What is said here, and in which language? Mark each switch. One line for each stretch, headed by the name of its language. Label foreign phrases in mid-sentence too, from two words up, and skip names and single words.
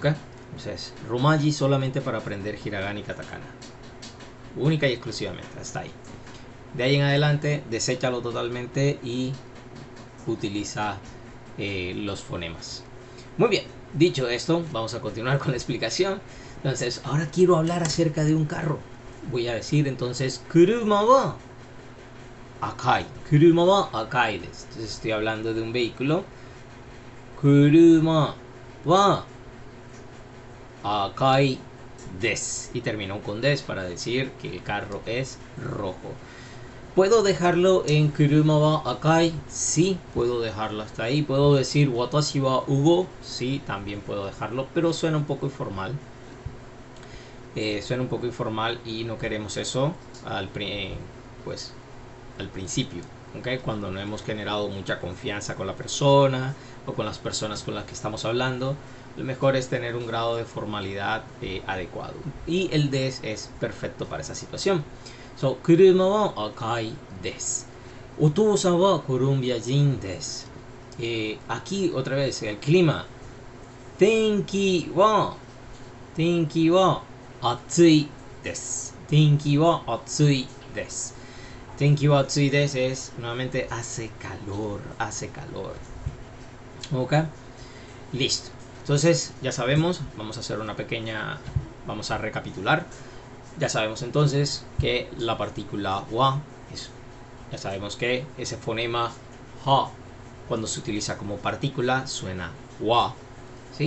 Spanish: Entonces, romaji solamente para aprender hiragana y katakana, única y exclusivamente, hasta ahí. De ahí en adelante, deséchalo totalmente y utiliza los fonemas. Muy bien, dicho esto, vamos a continuar con la explicación. Entonces, ahora quiero hablar acerca de un carro. Voy a decir entonces:
Japanese: 車は赤い. 車は赤いです.
Spanish: Entonces estoy hablando de un vehículo.
Japanese: 車は赤いです.
Spanish: Y termino con des para decir que el carro es rojo. ¿Puedo dejarlo en
Japanese: 車は赤い?
Spanish: Sí, puedo dejarlo hasta ahí. ¿Puedo decir
Japanese: watashi wa Hugo?
Spanish: Sí, también puedo dejarlo, pero suena un poco informal. Suena un poco informal y no queremos eso al principio, ¿okay? Cuando no hemos generado mucha confianza con la persona o con las personas con las que estamos hablando, lo mejor es tener un grado de formalidad adecuado, y el des es perfecto para esa situación.
Japanese: 車は赤いです。お父さんはColumbia人です.
Spanish: Aquí otra vez el clima.
Japanese: 天気は暑いです. 天気は暑いです. 天気は暑いです
Spanish: es nuevamente hace calor. Ok, listo. Entonces ya sabemos, vamos a recapitular. Ya sabemos entonces que la partícula wa ya sabemos que ese fonema ha, cuando se utiliza como partícula, suena wa, ¿sí?